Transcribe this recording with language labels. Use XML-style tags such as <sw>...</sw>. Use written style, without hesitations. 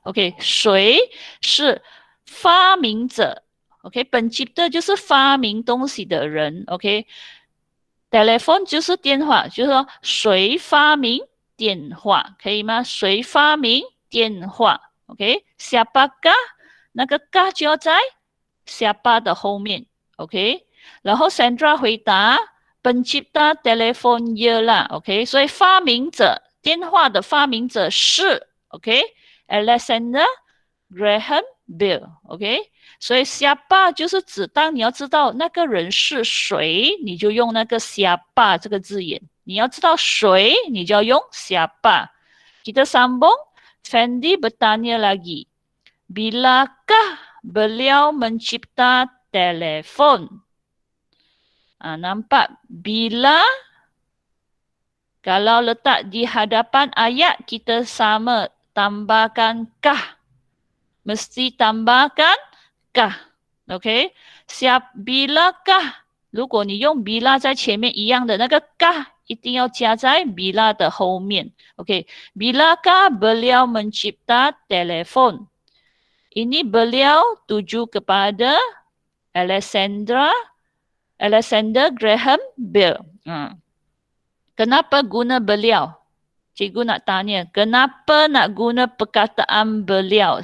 <zh>OK，谁是发明者 ？OK， 本cipta 就是发明东西的人。 OK，telephone 就是电话，就是说谁发明电话，可以吗？谁发明电话 ？OK，siapakah 那个 kah 就要在 siapa 的后面。 OK，然后 Sandra 回答</zh> <ms>pencipta telefon ialah。</ms> <zh>OK，所以发明者。电话的发明者是 Alexander Graham Bell。所以 siapa 就是指当你要知道那个人是谁，你就用那个 siapa 这个字眼。你要知道谁，你就要用 siapa。</zh> <ms>Kita sambung. Fendi bertanya lagi. Bilakah beliau mencipta telefon? Nampak? Bila kalau letak di hadapan ayat, kita sama tambahkan kah. Mesti tambahkan kah.</ms> <zh>OK， bilakah 如果你用 bila 在前面一样的那个 kah 一定要加在 bila 的后面。</zh> <ms>OK， bilakah beliau mencipta telefon? Ini beliau tuju kepada Alexander Graham Bell. Kenapa guna beliau? Cikgu nak tanya, kenapa nak guna perkataan beliau?</ms>